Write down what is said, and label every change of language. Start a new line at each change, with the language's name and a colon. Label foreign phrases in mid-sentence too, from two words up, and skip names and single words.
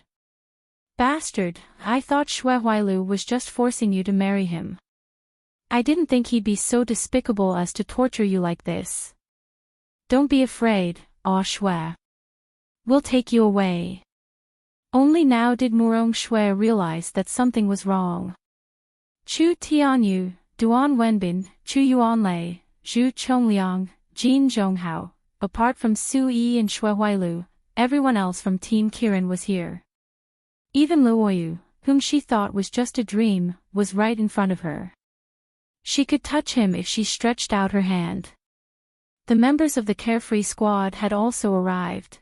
English: Bastard, I thought Shui Huailu was just forcing you to marry him. I didn't think he'd be so despicable as to torture you like this. Don't be afraid, Ah Shui. We'll take you away. Only now did Murong Shui realize that something was wrong. Chu Tianyu, Duan Wenbin, Chu Yuanlei, Zhu Chongliang, Jin Zhonghao, apart from Su Yi and Shui Huailu, everyone else from Team Kirin was here. Even Luoyu, whom she thought was just a dream, was right in front of her. She could touch him if she stretched out her hand. The members of the Carefree Squad had also arrived.